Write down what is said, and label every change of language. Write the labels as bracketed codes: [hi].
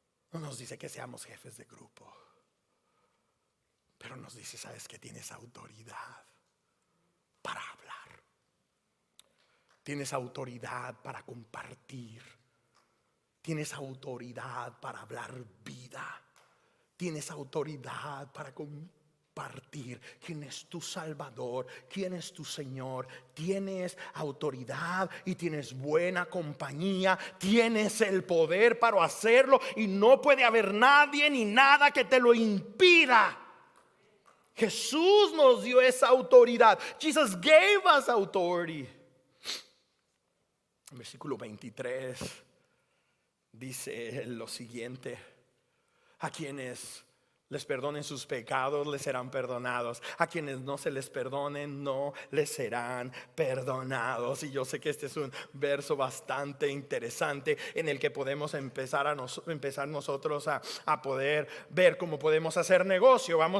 [es] No nos dice que seamos jefes de grupo, pero nos dice: sabes que tienes autoridad para hablar, tienes autoridad para compartir, tienes autoridad para hablar vida, tienes autoridad para compartir quién es tu Salvador, quién es tu Señor. Tienes autoridad y tienes buena compañía, tienes el poder para hacerlo y no puede haber nadie ni nada que te lo impida. Jesús nos dio esa autoridad. [en] Jesus gave us authority. [es] En versículo 23 dice lo siguiente: a quienes les perdonen sus pecados, les serán perdonados. A quienes no se les perdonen, no les serán perdonados. Y yo sé que este es un verso bastante interesante en el que podemos empezar nosotros a poder ver cómo podemos hacer negocio.